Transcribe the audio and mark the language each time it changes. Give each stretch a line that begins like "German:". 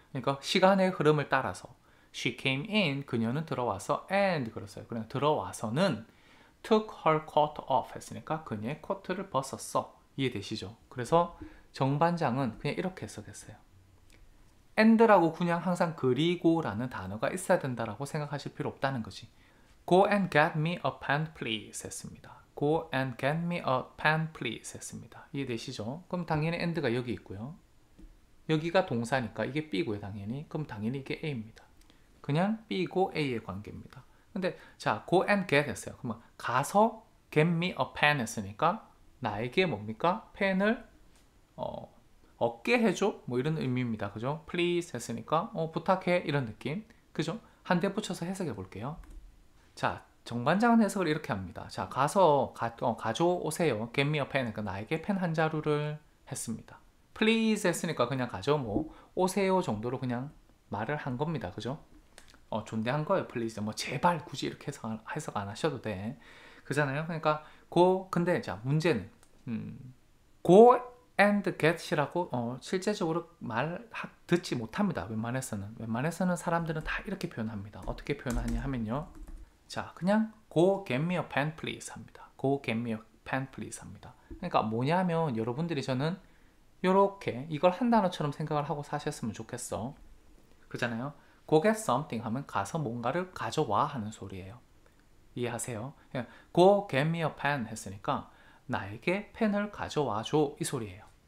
Korean: 그러니까 시간의 흐름을 따라서
English: she came in
Korean: 그녀는 들어와서 and 그랬어요. 그냥 들어와서는
English: took her coat off
Korean: 했으니까 그녀의 코트를 벗었어. 이해되시죠? 그래서 정반장은 그냥 이렇게 해석했어요. and라고 그냥 항상 그리고라는 단어가 있어야 된다라고 생각하실 필요 없다는 거지.
English: Go and get me a pen please
Korean: 했습니다.
English: Go and get me a pen please 했습니다.
Korean: 이해되시죠? 그럼 당연히 and가 여기 있고요. 여기가 동사니까 이게 B고요 당연히. 그럼 당연히 이게 A입니다. 그냥 B고 A의 관계입니다. 근데 자
English: go and get
Korean: 했어요. 그러면 가서
English: get me a pen
Korean: 했으니까 나에게 뭡니까? 펜을 얻게 해줘? 이런 의미입니다. 그죠? please 했으니까 부탁해 이런 느낌. 그죠? 한 대 붙여서 해석해 볼게요. 자, 정반장은 해석을 이렇게 합니다. 자, 가서 가져오세요.
English: get me a pen.
Korean: 그러니까 나에게 펜 한 자루를 했습니다. please 했으니까 그냥 오세요 정도로 그냥 말을 한 겁니다. 그죠? 존대한 거예요. please. 제발 굳이 이렇게 해석 안 하셔도 돼. 그잖아요. 그러니까 근데 자, 문제는
English: go and get
Korean: 이라고 실제적으로 듣지 못합니다. 웬만해서는 사람들은 다 이렇게 표현합니다. 어떻게 표현하냐 하면요. 자, 그냥
English: go get me a pen please
Korean: 합니다.
English: go get me a pen please 합니다.
Korean: 그러니까 뭐냐면 여러분들이 저는 요렇게 이걸 한 단어처럼 생각을 하고 사셨으면 좋겠어. 그잖아요.
English: go get something
Korean: 하면 가서 뭔가를 가져와 하는 소리예요. 이해하세요? 그냥
English: Go get me a pen
Korean: 했으니까 나에게 펜을 가져와 줘 이 소리예요.